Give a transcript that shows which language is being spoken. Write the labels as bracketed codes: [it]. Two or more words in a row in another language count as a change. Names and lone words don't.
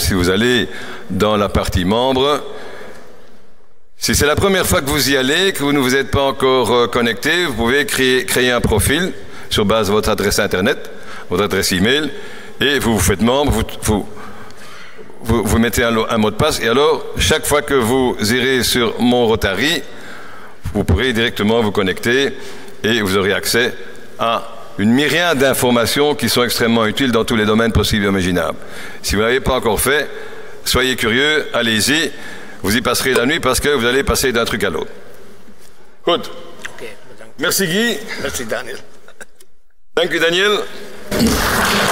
[fr] Si vous allez dans la partie membre, si c'est la première fois que vous y allez, que vous ne vous êtes pas encore connecté, vous pouvez créer un profil sur base de votre adresse Internet, votre adresse email, et vous vous faites membre, vous mettez un mot de passe, et alors, chaque fois que vous irez sur Mon Rotary, vous pourrez directement vous connecter et vous aurez accès à une myriade d'informations qui sont extrêmement utiles dans tous les domaines possibles et imaginables. Si vous ne l'avez pas encore fait, soyez curieux, allez-y, vous y passerez la nuit parce que vous allez passer d'un truc à l'autre. Good. [nl] Oké, bedankt. [fr] Merci Guy. Merci Daniel. [nl] Dank u Daniel.